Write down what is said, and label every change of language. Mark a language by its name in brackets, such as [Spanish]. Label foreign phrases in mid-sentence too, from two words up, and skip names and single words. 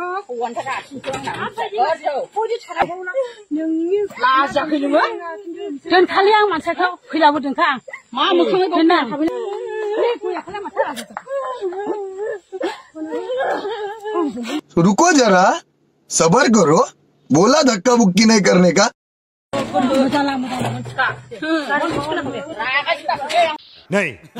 [Indonesian] Dan kalian masa kau khilaf dengan mama kau benar. [Hindi] रुको जरा सबर करो बोला धक्का बुक्की नहीं करने का नहीं